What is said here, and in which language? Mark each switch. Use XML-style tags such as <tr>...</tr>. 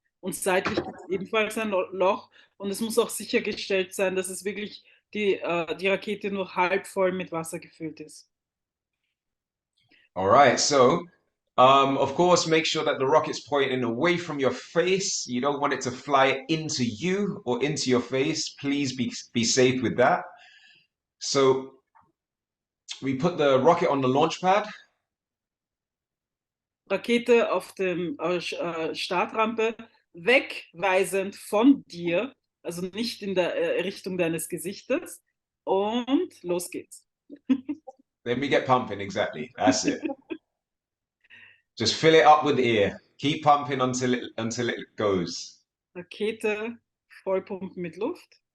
<de>Und seitlich gibt es ebenfalls ein Loch, und es muss auch sichergestellt sein, dass es wirklich die Rakete nur halb voll mit Wasser gefüllt ist.</de> <en>All right, so of course, make sure that the rocket's pointing away from your face. You don't want it to fly into you or into your face. Please be safe with that. So we put the rocket on the launch pad.</en> <de>Rakete auf dem Startrampe, wegweisend von dir, also nicht in der Richtung deines Gesichtes, und los geht's.</de> <en>Then we get pumping, exactly. That's it. Just fill it up with air. Keep pumping until it goes.</en> <de>Rakete vollpumpen mit Luft.</de>